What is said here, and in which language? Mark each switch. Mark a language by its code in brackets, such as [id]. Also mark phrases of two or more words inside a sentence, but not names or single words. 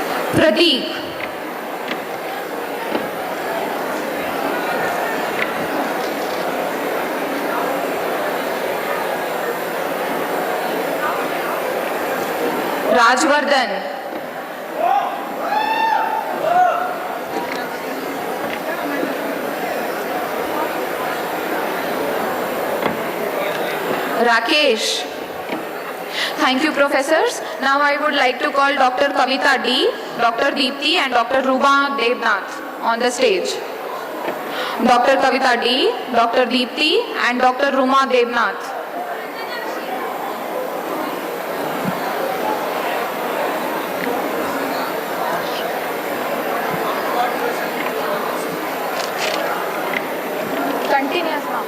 [en] Prateek. Rajvardhan. Rakesh. Thank you, professors. Now I would like to call Dr. Kavita D, Dr. Deepthi and Dr. Ruba Devnath on the stage. Dr. Kavita D, Dr. Deepthi and Dr. Ruma Devnath. Continuous now.